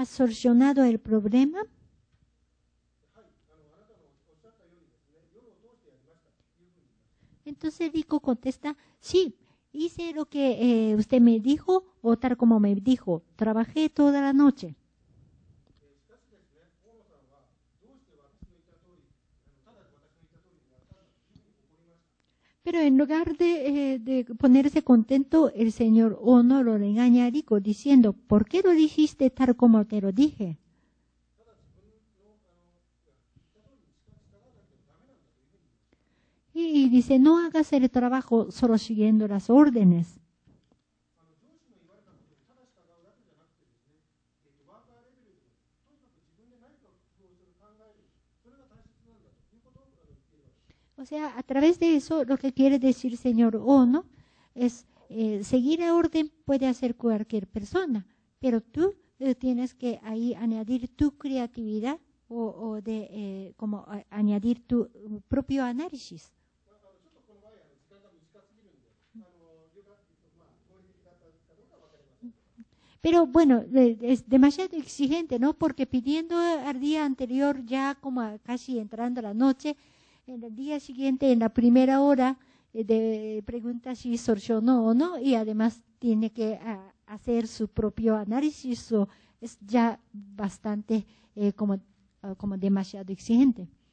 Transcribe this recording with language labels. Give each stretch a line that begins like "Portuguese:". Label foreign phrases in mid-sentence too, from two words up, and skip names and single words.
Spanish: ¿has solucionado el problema?
Japanese: はい、あなたのおっしゃったようにですね、夜を通してやりましたというふうに言いました。
Spanish: Entonces Rico contesta, sí, hice lo que usted me dijo, o tal como me dijo, trabajé toda la noche.
Japanese: しかしですね、大野さんはどうして私の言った通り、ただ私の言った通りにやったんだというふうに怒りました。
Spanish: Pero en lugar de ponerse contento, el señor Ono lo regaña a Rico diciendo, ¿por qué lo dijiste tal como te lo dije?
Japanese: ただ自分の言った通りに従わなくてもダメなんだというふうに言いました。
Spanish: Y dice, no hagas el trabajo solo siguiendo las órdenes.
Japanese: 上司の言われたことにただ従うだけじゃなくてですね、ワーカーレベルでもとにかく自分で何かを工夫する、考える、それが大切なんだということを言っているわけです。
Spanish: O sea, a través de eso, lo que quiere decir señor Ono es, seguir la orden puede hacer cualquier persona, pero tú tienes que ahí añadir tu creatividad o como añadir tu propio análisis.
Japanese: ちょっとこの場合時間が短すぎるんで、合理的だったかどうかは分かりません。
Spanish: Pero bueno, es demasiado exigente, ¿no? Porque pidiendo al día anterior, ya como casi entrando la noche, en el día siguiente, en la primera hora, pregunta si solucionó o no, y además tiene que hacer su propio análisis, o es ya bastante como demasiado exigente.